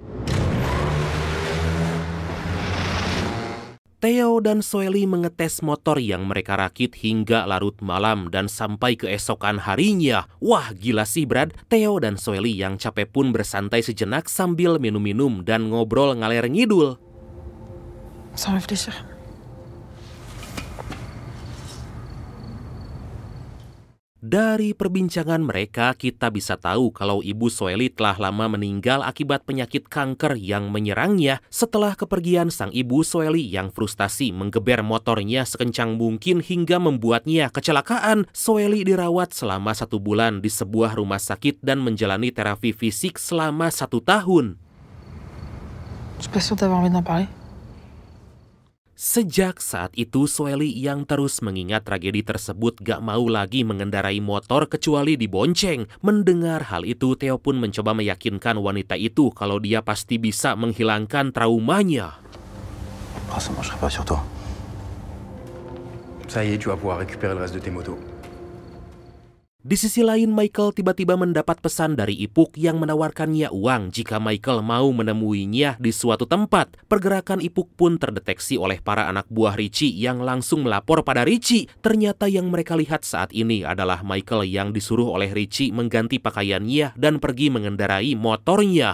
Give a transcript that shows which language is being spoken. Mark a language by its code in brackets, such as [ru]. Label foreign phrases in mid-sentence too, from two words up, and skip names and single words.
[id] Theo dan Soeli mengetes motor yang mereka rakit hingga larut malam dan sampai keesokan harinya. Wah gila sih Brad, Theo dan Soeli yang capek pun bersantai sejenak sambil minum-minum dan ngobrol ngaler ngidul. [fr] Sans réfléchir. [id] Dari perbincangan mereka, kita bisa tahu kalau Ibu Soeli telah lama meninggal akibat penyakit kanker yang menyerangnya. Setelah kepergian sang Ibu, Soeli yang frustasi menggeber motornya sekencang mungkin hingga membuatnya kecelakaan. Soeli dirawat selama 1 bulan di sebuah rumah sakit dan menjalani terapi fisik selama 1 tahun. [fr] Je suis pas sûre d'avoir envie d'en parler. [id] Sejak saat itu, Soeli yang terus mengingat tragedi tersebut gak mau lagi mengendarai motor kecuali dibonceng. Mendengar hal itu, Theo pun mencoba meyakinkan wanita itu kalau dia pasti bisa menghilangkan traumanya. [fr] Oh, ça marchera pas sur toi. Ça y est, tu vas pouvoir récupérer le reste de tes motos. [id] Di sisi lain, Michael tiba-tiba mendapat pesan dari Ipuk yang menawarkannya uang jika Michael mau menemuinya di suatu tempat. Pergerakan Ipuk pun terdeteksi oleh para anak buah Richie yang langsung melapor pada Richie. Ternyata yang mereka lihat saat ini adalah Michael yang disuruh oleh Richie mengganti pakaiannya dan pergi mengendarai motornya.